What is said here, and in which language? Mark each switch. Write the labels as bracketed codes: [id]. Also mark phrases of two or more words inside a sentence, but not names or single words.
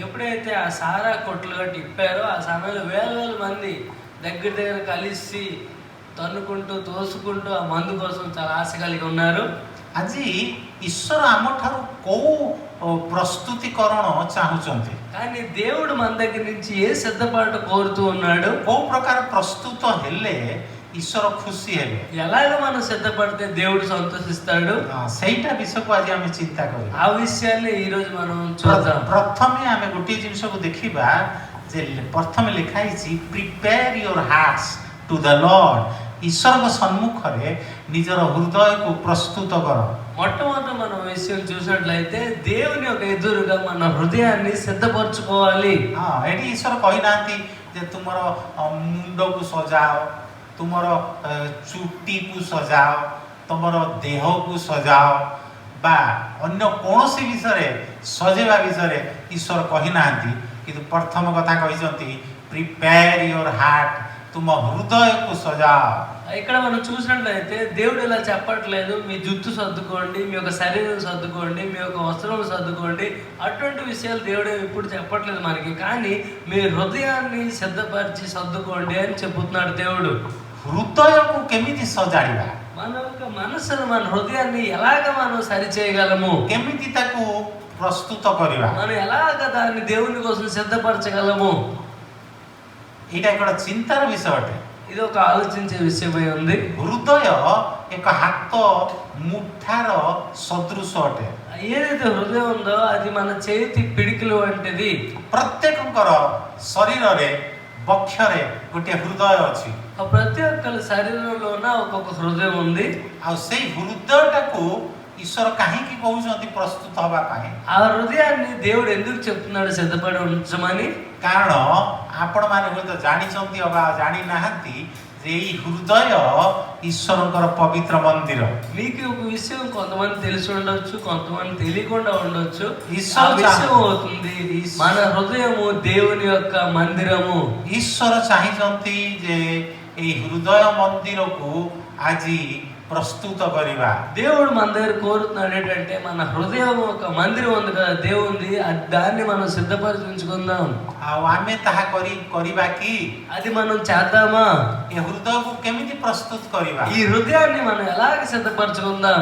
[te] ఎప్పుడైతే ఆ సారా కొట్లుగా తిప్పారో ఆ సమయంలో వేల వేల మంది దగ్గర దగ్గర కలిసి తన్నుకుంటూ తోసుకుంటూ ఆ మందు కోసం చాలా ఆశ కలిగి ఉన్నారు। [or] ଆଜି ଈଶ୍ୱର ଆମଠାରୁ କୋଉ ପ୍ରସ୍ତୁତିକରଣ ଚାହୁଁଛନ୍ତି, [te] కానీ దేవుడు మన దగ్గర నుంచి ఏ సిద్ధపాటు కోరుతూ ఉన్నాడు, [or] କୋଉ ପ୍ରକାର ପ୍ରସ୍ତୁତ ହେଲେ ଈଶ୍ୱର ଖୁସି ହେବେ, [te] ఎలాగ మనం సిద్ధపడితే దేవుడు సంతోషిస్తాడు, [or] ସେଇଟା ବିଷୟକୁ ଆଜି ଆମେ ଚିନ୍ତା କରିବା। [te] ఆ విషయాన్ని ఈ రోజు మనం చూద్దాం। [or] ପ୍ରଥମେ ଆମେ ଗୋଟିଏ ଜିନିଷକୁ ଦେଖିବା ଯେ ପ୍ରଥମେ ଲେଖା ହେଇଛି [en] prepare your hearts to the Lord. [or] ଈଶ୍ୱରଙ୍କ ସମ୍ମୁଖରେ ନିଜର ହୃଦୟକୁ ପ୍ରସ୍ତୁତ କର। [te] మొట్టమొదటి మనం విషయం చూసినట్లయితే దేవుని యొక్క ఎదురుగా మన హృదయాన్ని సిద్ధపరచుకోవాలి। [or] ଏଠି ଈଶ୍ୱର କହିନାହାନ୍ତି ଯେ ତୁମର ମୁଣ୍ଡକୁ ସଜାଅ, ତୁମର ଚୁଟିକୁ ସଜାଅ, ତୁମର ଦେହକୁ ସଜାଅ ବା ଅନ୍ୟ କୌଣସି ବିଷୟରେ ସଜେଇବା ବିଷୟରେ ଈଶ୍ୱର କହିନାହାନ୍ତି, କିନ୍ତୁ ପ୍ରଥମ କଥା କହିଛନ୍ତି [en] prepare your heart, [or] ତୁମ ହୃଦୟକୁ ସଜାଅ। [te] ఇక్కడ మనం చూసినట్లయితే దేవుడు ఇలా చెప్పట్లేదు మీ జుట్టు సర్దుకోండి, మీ యొక్క శరీరం సర్దుకోండి, మీ యొక్క వస్త్రం సర్దుకోండి, అటువంటి విషయాలు దేవుడు ఇప్పుడు చెప్పట్లేదు మనకి, కానీ మీ హృదయాన్ని సిద్ధపరిచి సర్దుకోండి అని చెబుతున్నాడు దేవుడు। [or] ହୃଦୟକୁ କେମିତି ସଜାଡ଼ିବା, [te] మన యొక్క మనసును మన హృదయాన్ని ఎలాగ మనం సరి చేయగలము, [or] କେମିତି ତାକୁ ପ୍ରସ୍ତୁତ କରିବା, [te] మనం ఎలాగ దాన్ని దేవుని కోసం సిద్ధపరచగలము, [or] ଏଇଟା ଏକ ଚିନ୍ତାର ବିଷୟ ଅଟେ। [te] ఇది ఒక ఆలోచించే విషయమై ఉంది। [or] ହୃଦୟ ଏକ ହାତ ମୁଠାର ସଦୃଶ ଅଟେ। [te] ఏదైతే హృదయం ఉందో అది మన చేతి పిడికిలు వంటిది। [or] ପ୍ରତ୍ୟେକଙ୍କର ଶରୀରରେ ବକ୍ଷରେ ଗୋଟିଏ ହୃଦୟ ଅଛି। [te] ప్రతి ఒక్కరి శరీరంలోన ఒక్కొక్క హృదయం ఉంది। [or] ଆଉ ସେଇ ହୃଦୟଟାକୁ ଈଶ୍ୱର କାହିଁକି କହୁଛନ୍ତି ପ୍ରସ୍ତୁତ ହେବା ପାଇଁ? [te] ఆ హృదయాన్ని దేవుడు ఎందుకు చెప్తున్నాడు సిద్ధపడి ఉంచమని? [or] କାରଣ ଆପଣମାନେ ହୁଏତ ଜାଣିଛନ୍ତି ଅବା ଜାଣିନାହାନ୍ତି ଯେ ଏଇ ହୃଦୟ ଈଶ୍ୱରଙ୍କର ପବିତ୍ର ମନ୍ଦିର। [te] మీకు ఒక విషయం కొంతమంది తెలిసి ఉండొచ్చు, కొంతమంది తెలియకుండా ఉండొచ్చు। ఈశ్వర ఆ విషయం అవుతుంది మన హృదయము దేవుని యొక్క మందిరము। [or] ଈଶ୍ୱର ଚାହିଁଛନ୍ତି ଯେ ଏଇ ହୃଦୟ ମନ୍ଦିରକୁ ଆଜି ପ୍ରସ୍ତୁତ କରିବା। [te] దేవుడు మన దగ్గర కోరుతున్నాడు ఏంటంటే మన హృదయం ఒక మందిరం ఉంది కదా దేవుంది, దాన్ని మనం సిద్ధపరిచి ఉంచుకుందాం। [or] ଆଉ ଆମେ ତାହା କରିବା କି? [te] అది మనం చేద్దామా? [or] ଏ ହୃଦୟକୁ କେମିତି ପ୍ରସ୍ତୁତ କରିବା, [te] ఈ హృదయాన్ని మనం ఎలాగ సిద్ధపరచుకుందాం,